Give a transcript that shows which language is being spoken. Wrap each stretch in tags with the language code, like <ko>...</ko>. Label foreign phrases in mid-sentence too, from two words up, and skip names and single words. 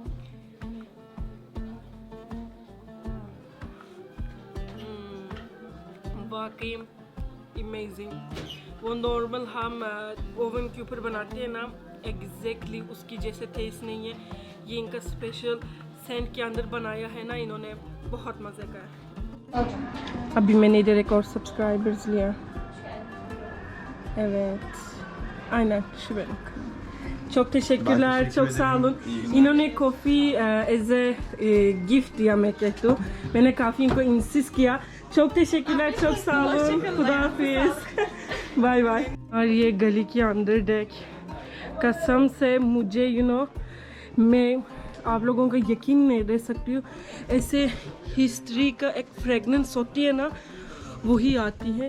<hi>वाकई अमेजिंग। वो नॉर्मल हम ओवन के ऊपर बनाते हैं ना, एग्जैक्टली उसकी जैसे टेस्ट नहीं है। ये इनका</hi> <en>special scent</en> <hi>के अंदर बनाया है ना इन्होंने, बहुत मज़े का है। अभी मैंने इधर एक और सब्सक्राइबर्स लिया।</hi> <tr>Evet. Aynen şu benim. Çok teşekkürler, çok sağ olun.</tr> <hi>इन्होंने</hi> <en>coffee as a gift</en> <hi>दिया मैं कहती हूँ। मैंने काफ़ी इनको इंसिस्ट किया।</hi> <tr>çok teşekkürler, çok sağ olun.</tr> <hi>खुदा हाफिज़,</hi> <en>bye bye.</en> <hi>और ये गली के अंदर देख, कसम से मुझे मैं आप लोगों का यकीन नहीं दे सकती हूँ, ऐसे हिस्ट्री का एक फ्रेगनेंस होती है ना, वही आती है।</hi>